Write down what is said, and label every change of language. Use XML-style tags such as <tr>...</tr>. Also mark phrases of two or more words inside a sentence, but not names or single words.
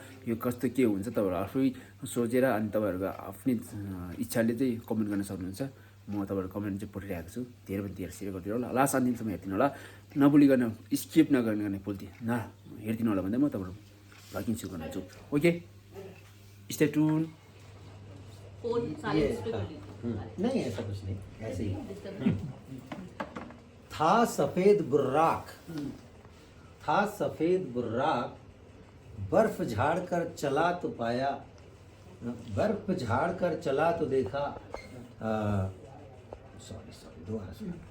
<ne>यो कस्तो के हुन्छ तपाईँहरू आफै सोचेर अनि तपाईँहरूको आफ्नै इच्छाले चाहिँ कमेन्ट गर्न सक्नुहुन्छ। म तपाईँहरू कमेन्ट चाहिँ पठाइरहेको छु, धेरैभन्दा धेरै सेयर गरिदिनु होला। लास्ट अन्तिमसम्म हेरिदिनु होला, नभुलिकन स्किप नगर्ने हेरिदिनु होला भन्दै म तपाईँहरू भ्लगिङ सुरु गर्छु।</ne> <en>Okay, stay tune.</en> <hi>नहीं ऐसा कुछ नहीं, ऐसे ही था सफेद बुर्राक, बर्फ झाड़ कर चला तो पाया, बर्फ झाड़ कर चला तो देखा, सॉरी दोबारा सुनो।</hi>